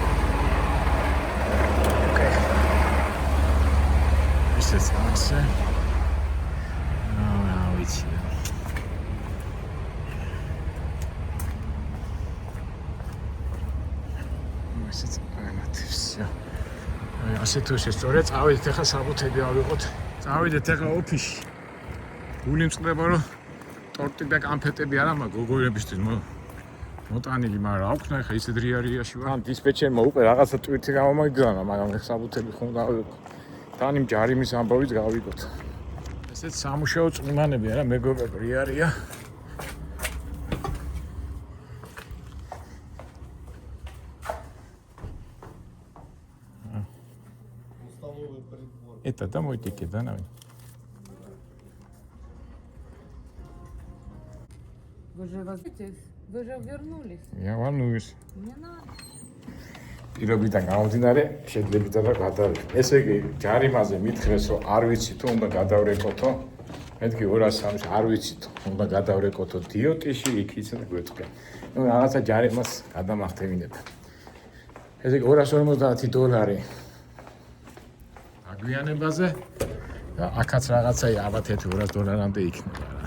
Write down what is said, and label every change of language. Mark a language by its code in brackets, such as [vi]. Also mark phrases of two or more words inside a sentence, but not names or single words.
[ka] ოკეი ისეც ასე რა ვიცი ისეც ანათებს ასე თუ შესწორეთ წავედით ახლა საბუთები ავიღოთ წავედით ახლა ოფისში გული მწყდება რომ ტორტი და კანფეტები არა მაქვს გოგოებისთვის მოტანილი, მაგრამ აქვს ნახე ისე დრიარიაში ვარ. ან დისპეჩერმა უკვე რაღაცა ტვირთი გამომიგზავნა, მაგრამ ეხსაბუთები ხომ გავიგო. თან იმ ჯარიმის ამბავიც გავიგოთ. ესეც სამუშაო წვიმანები არა მეგობრებო, რიარია. [ru] Это домой тикет, да, наверное? Вы же возвратились? Вы же вернулись. Я волнуюсь. Не надо. [ka] პირობიდან გამომდინარე, შედლებითა და გადავიდე. ესე იგი, ჯარიმაზე მითხრეს, რომ არ ვიცი თუ უნდა გადავრეკოთო. მეთქი 203 არ ვიცი თუ უნდა გადავრეკოთო დიოტიში, იქ იცი და გვეთქე. ნუ რაღაცა ჯარიმას გადამახტევინებ. ესე იგი $250 აგვიანებაზე და აქაც რაღაცა ალბათ $200-მდე იქნება რა.